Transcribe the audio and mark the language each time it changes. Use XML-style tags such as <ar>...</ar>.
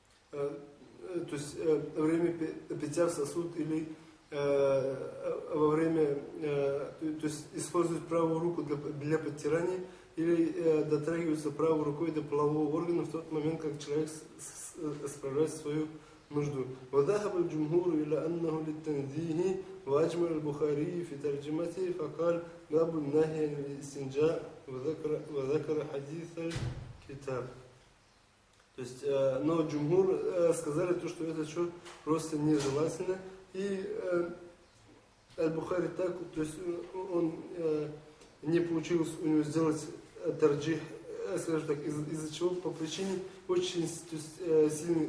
<ru>То есть во время питья в сосуд или во время, то есть использовать правую руку для подтирания, или дотрагиваться правой рукой до полового органа в тот момент, как человек справляет свою нужду.</ru> <ar>وذهب الجمهور إلى أنه للتنزيه وأجمع البخاري في ترجمته فقال باب النهي عن الاستنجاء وذكر حديث الكتاب.</ar> <ru>То есть, но جمهور сказали то, что это что просто нежелательно, и аль-Бухари так, то есть он не получилось у него сделать тарджих, скажем так, из-за чего? По причине очень, то есть, сильный.</ru>